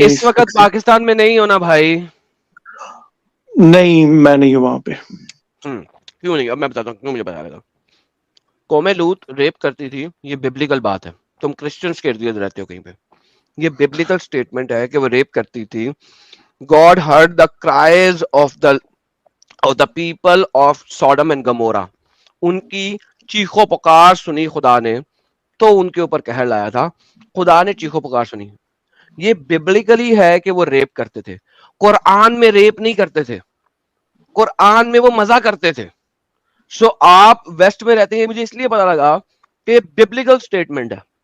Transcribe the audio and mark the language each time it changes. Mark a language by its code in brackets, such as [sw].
[ur] اس وقت پاکستان میں نہیں ہو نا بھائی. نہیں, میں نہیں ہوں وہاں پہ. کیوں نہیں, اب میں بتاتا ہوں کیوں مجھے بتا رہا. قوم لوط ریپ کرتی تھی, یہ ببلیکل بات ہے. تم کرسچنس کے ارد گرد رہتے ہو کہیں پہ, یہ ببلیکل سٹیٹمنٹ ہے کہ وہ ریپ کرتی تھی. [en] God heard the cries of the people of Sodom and Gomorrah. [ur] ان کی چیخو پکار سنی خدا نے, تو ان کے اوپر قہر لایا تھا. خدا نے چیخو پکار سنی. یہ ببلیکلی ہے کہ وہ ریپ کرتے تھے. قرآن میں ریپ نہیں کرتے تھے, قرآن میں وہ مزہ کرتے تھے. سو آپ ویسٹ میں رہتے ہیں, مجھے اس لیے پتا لگا کہ ببلیکل سٹیٹمنٹ ہے.